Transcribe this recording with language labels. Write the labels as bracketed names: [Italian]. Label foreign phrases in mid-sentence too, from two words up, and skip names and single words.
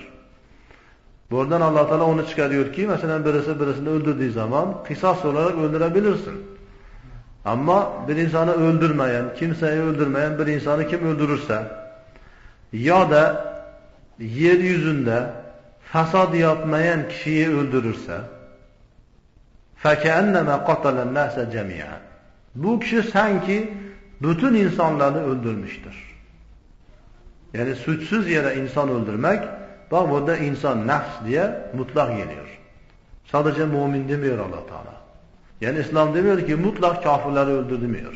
[Turkish] Buradan Allah Teala onu çıkarıyor ki, mesela birisi birisini öldürdüğü zaman kısas olarak öldürebilirsin. Ama bir insanı öldürmeyen, kimseyi öldürmeyen bir insanı kim öldürürse ya da yeryüzünde fesad yapmayan kişiyi öldürürse [Arabic] فَكَأَنَّمَا قَتَلَ النَّاسَ جَمِيعًا. [Turkish] Bu kişi sanki bütün insanları öldürmüştür. Yani suçsuz yere insan öldürmek, bak burada insan nefs diye mutlak geliyor. Sadece mümin demiyor Allah Teala. Yani İslam demiyor ki mutlak kafirleri öldür demiyor.